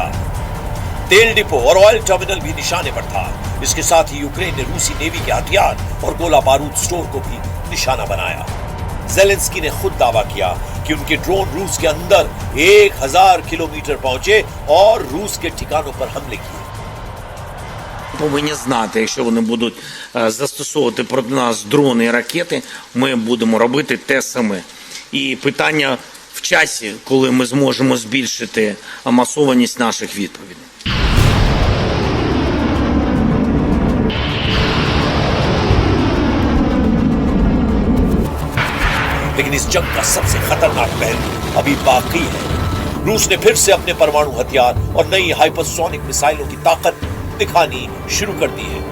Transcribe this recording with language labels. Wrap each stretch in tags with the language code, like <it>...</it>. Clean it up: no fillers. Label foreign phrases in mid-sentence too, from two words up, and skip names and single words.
<hi>तेल डिपो और</hi> <en>oil terminal</en> <hi>भी निशाने पर था। इसके साथ ही यूक्रेन ने रूसी नेवी के हथियार और गोला बारूद स्टोर को भी निशाना बनाया। ज़ेलेंस्की ने खुद दावा किया कि उनके ड्रोन रूस के अंदर 1000 किलोमीटर पहुंचे और रूस के ठिकानों पर हमले किए।</hi> <uk>Повинні знати, якщо вони будуть застосовувати проти нас дрони і ракети, ми будемо робити те саме. І питання в часі, коли ми зможемо збільшити масованість наших відповідей.</uk> <hi>लेकिन इस जंग का सबसे खतरनाक पहलू अभी बाकी है। रूस ने फिर से अपने परमाणु हथियार और नई हाइपरसोनिक मिसाइलों की ताकत दिखानी शुरू कर दी है।</hi>